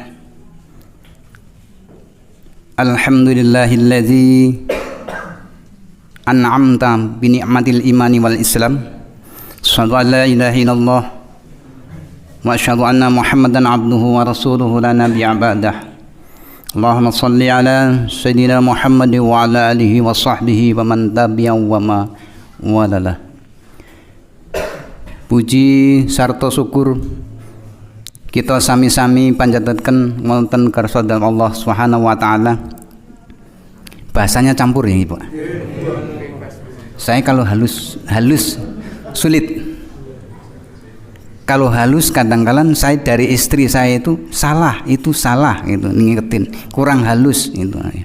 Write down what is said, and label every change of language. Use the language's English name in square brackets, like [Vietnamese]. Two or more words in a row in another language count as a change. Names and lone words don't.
[Arabic] الحمد لله الذي أنعمت بنعمة الإيمان والإسلام. أشهد أن لا إله إلا الله وأشهد أن محمدا عبده ورسوله لا نبي بعده. اللهم صل على سيدنا محمد وعلى آله وصحبه ومن تبعه ومن والاه. [Javanese] Puji sarta syukur kita sami-sami panjataken wonten kersa Allah [Arabic] سبحانه وتعالى. [Indonesian] Bahasanya campur ya, Ibu. Saya kalau halus sulit. Kalau halus kadang-kadang saya dari istri saya itu salah gitu ngingetin, kurang halus gitu.